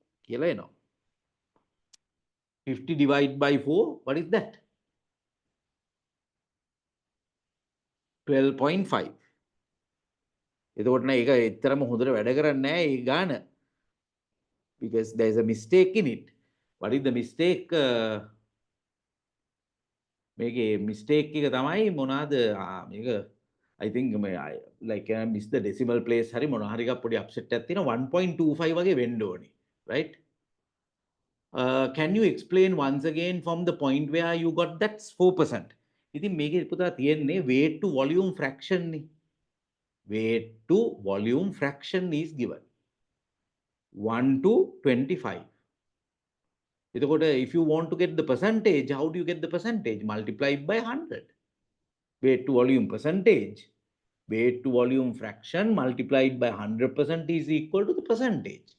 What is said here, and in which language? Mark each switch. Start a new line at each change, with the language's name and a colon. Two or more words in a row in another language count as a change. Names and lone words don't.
English: 50 divided by 4, what is that? 12.5. Because there is a mistake in it. What is the mistake?
Sinhala: මේකේ mistake එක තමයි මොනවාද මේක
English: I think like I miss the decimal place
Sinhala: හරි මොනවා හරි එකක් පොඩි upset එකක් තියෙනවා 1.25 වගේ වෙන්න ඕනේ,
English: right? Can you explain once again from the point where you got that 4%?
Sinhala: ඉතින් මේකේ පුතා තියෙන්නේ
English: weight to volume fraction
Sinhala: නේ.
English: Weight to volume fraction is given 1 to 25. If you want to get the percentage, how do you get the percentage? Multiplied by 100. Weight to volume percentage. Weight to volume fraction multiplied by 100% is equal to the percentage.